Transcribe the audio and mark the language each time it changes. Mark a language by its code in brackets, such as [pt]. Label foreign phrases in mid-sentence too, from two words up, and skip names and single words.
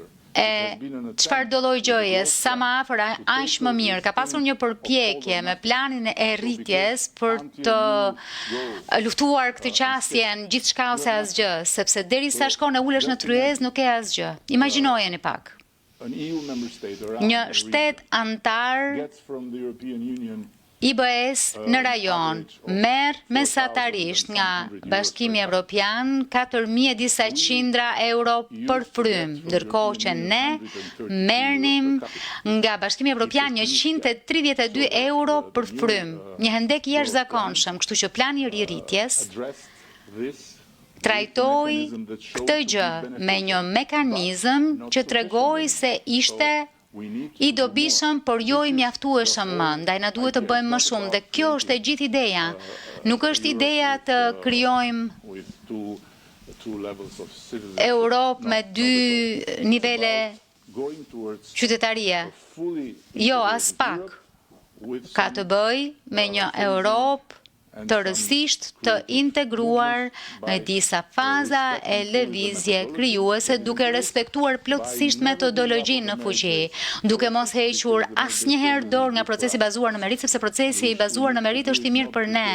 [sq] e çfarëdo lloj gjëje, sa më afër aq më mirë. Ka pasur një përpjekje me planin e rritjes për të luftuar këtë qasjen gjithçka ose asgjë, sepse derisa shkon e ulesh në tryezë nuk e asgjë. Imagjinojeni pak. [en] An EU member state around [sq] Një [en] the [sq] shtet antar [en] gets from the European Union [sq] IBS në rajon merr mesatarisht nga Bashkimi Evropian 4.000 disa qindra euro për frym, ndërkohë që ne merrnim nga Bashkimi Evropian 132 euro për frym, një hendek i jashtëzakonshëm, kështu që plani i rritjes [en] addressed this [sq] trajtoi këtë gjë me një mekanizëm që tregoi se ishte i dobishëm, por jo i mjaftueshëm më, ndaj na duhet të bëjmë më shumë dhe kjo është e gjithë ideja. Nuk është ideja të krijojmë [en] with two levels of citizenship. [sq] Europë me dy nivele [en] Going towards [sq] qytetarie. [en] fully [sq] Jo, as pak. [en] with [sq] Ka të bëj me një Europë të rësisht të integruar me disa faza e lëvizje krijuese duke respektuar plotësisht metodologjinë në fuqi, duke mos hequr asnjëherë dorë nga procesi i bazuar në merit, sepse procesi i bazuar në merit është i mirë për ne.